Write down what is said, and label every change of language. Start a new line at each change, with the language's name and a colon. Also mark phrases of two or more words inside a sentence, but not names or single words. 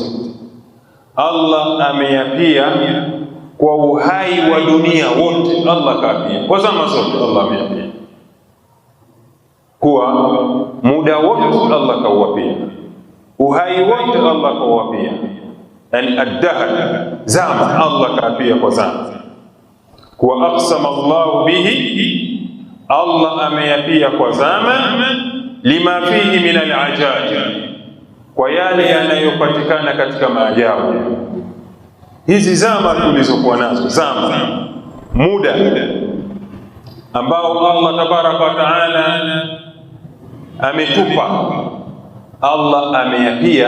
Swahili: Allah ameyapia kwa uhai wa dunia wote. Allah kaapia kwa zama zote. Allah ameyapia kwa muda wote. Allah kauapia uhai wote. Allah kauapia, yani ad-dahr, zama. Allah kaapia kwa zama. Kwa
Arabic: أقسم الله به,
Swahili: Allah ameyapia kwa zama,
Arabic: لما فيه من العجائب,
Swahili: kwa yale yanayopatikana katika maajabu. Hizi zama tulizokuwa nazo, zama, muda ambao Allah
Arabic: تبارك وتعالى
Swahili: ametupa, Allah ameyapia.